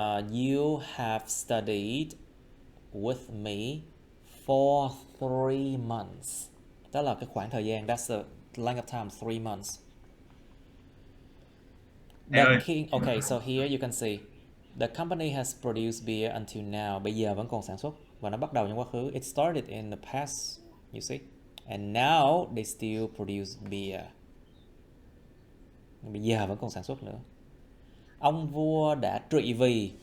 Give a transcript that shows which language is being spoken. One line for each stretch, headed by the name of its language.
English: You have studied with me for 3 months.
Vietnamese: Đó là cái khoảng thời gian,
English: that's the length of time,
Vietnamese: 3 months.
English: The king, okay, so here you can see the company has produced beer until now.
Vietnamese: Bây giờ vẫn còn sản xuất và nó bắt đầu trong quá khứ.
English: It started in the past, you see. And now they still produce beer.
Vietnamese: Bây giờ vẫn còn sản xuất nữa. Ông vua đã trị vì.